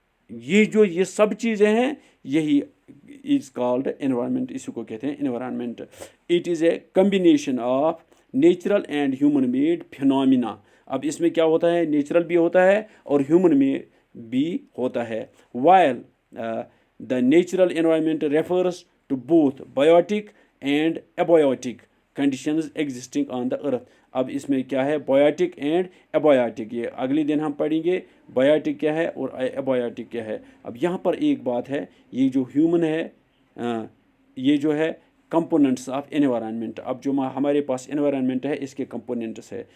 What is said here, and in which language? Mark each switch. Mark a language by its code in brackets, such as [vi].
[ur] یہ سب چیزیں ہیں, یہی [en] is called environment, [ur] اسی کو کہتے ہیں environment. [en] It is a combination of natural and human made phenomena. [ur] اب اس میں کیا ہوتا ہے, نیچرل بھی ہوتا ہے اور ہیومن میں بھی ہوتا ہے. [en] While the natural environment refers to both biotic and abiotic conditions existing on the earth. [ur] اب اس میں کیا ہے, بایوٹک اینڈ ایبایوٹک. یہ اگلے دن ہم پڑھیں گے بایوٹک کیا ہے اور ایبایوٹک کیا ہے. اب یہاں پر ایک بات ہے, یہ جو ہیومن ہے یہ جو ہے کمپوننٹس آف انوائرمنٹ. اب جو ہمارے پاس انوائرمنٹ ہے اس کے کمپوننٹس ہے.